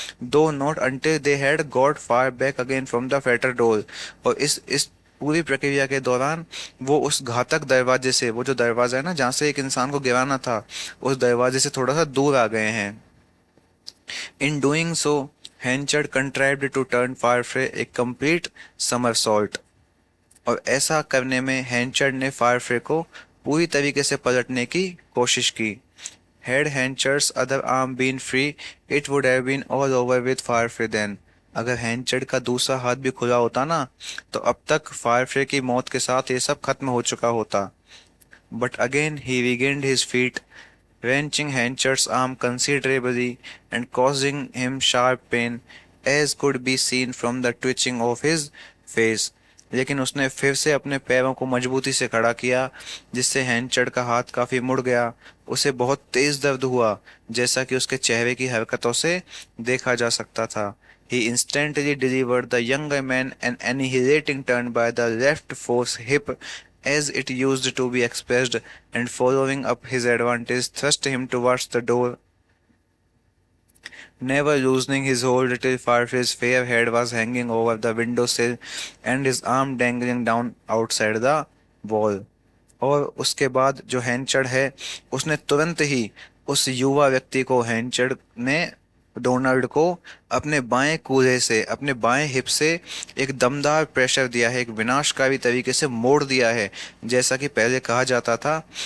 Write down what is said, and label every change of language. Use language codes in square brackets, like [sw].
[en] though not until they had got fire back again from the fatter door, [hi] और इस पूरी प्रक्रिया के दौरान वो उस घातक दरवाजे से, वो जो दरवाजा है ना जहाँ से एक इंसान को गिराना था, उस दरवाजे से थोड़ा सा दूर आ गए हैं। [en] In doing so, Henchard contrived to turn Firefly a complete somersault, [hi] और ऐसा करने में हैंचर्ड ने फायरफ्ले को पूरी तरीके से पलटने की कोशिश की। [en] Had Henchard's other arm been free, it would have been all over with Firefly then. [hi] अगर हैंचर्ड का दूसरा हाथ भी खुला होता ना, तो अब तक फायरफ्ले की मौत के साथ ये सब खत्म हो चुका होता। [en] but again he regained his feet, wrenching Henchard's arm considerably and causing him sharp pain, as could be seen from the twitching of his face. [hi] लेकिन उसने फिर से अपने पैरों को मजबूती से खड़ा किया, जिससे हैंचर्ड का हाथ काफी मुड़ गया। उसे बहुत तेज दर्द हुआ, जैसा कि उसके चेहरे की हरकतों से देखा जा सकता था। [en] He instantly delivered the younger man an annihilating turn by the left fore hip as it used to be expressed, and following up his advantage thrust him towards the door, never loosening his hold till Farfrae's fair head was hanging over the window sill and his arm dangling down outside the wall. [hi] और उसके बाद जो हैंचर्ड है, उसने तुरंत ही उस युवा व्यक्ति को, हैंचर्ड ने डोनाल्ड को अपने बाएं कूल्हे से, अपने बाएं हिप से एक दमदार प्रेशर दिया है, एक विनाशकारी तरीके से मोड़ दिया है, जैसा कि पहले कहा जाता था।